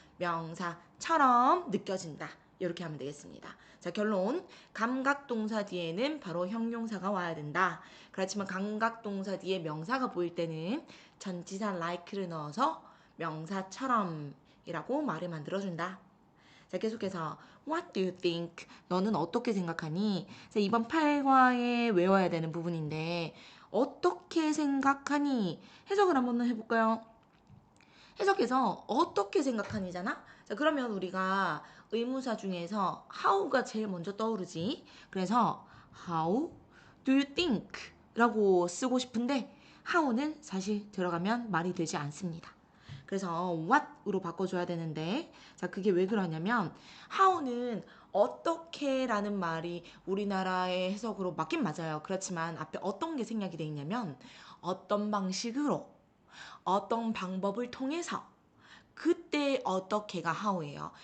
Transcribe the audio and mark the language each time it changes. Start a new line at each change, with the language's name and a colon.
Korean: 명사처럼 느껴진다. 이렇게 하면 되겠습니다. 자, 결론. 감각동사 뒤에는 바로 형용사가 와야 된다. 그렇지만 감각동사 뒤에 명사가 보일 때는 전치사 like를 넣어서 명사처럼 이라고 말을 만들어준다. 자, 계속해서
English: What do you think?
Korean: 너는 어떻게 생각하니? 자, 이번 8과에 외워야 되는 부분인데 어떻게 생각하니? 해석을 한번 해볼까요? 해석해서 어떻게 생각하니잖아? 자, 그러면 우리가 의문사 중에서 how가 제일 먼저 떠오르지.
English: 그래서 how do you think?
Korean: 라고 쓰고 싶은데 how는 사실 들어가면 말이 되지 않습니다. 그래서 what으로 바꿔줘야 되는데 자, 그게 왜 그러냐면 how는 어떻게 라는 말이 우리나라의 해석으로 맞긴 맞아요. 그렇지만 앞에 어떤 게 생략이 돼 있냐면 어떤 방식으로 어떤 방법을 통해서 그때 어떻게가 how예요.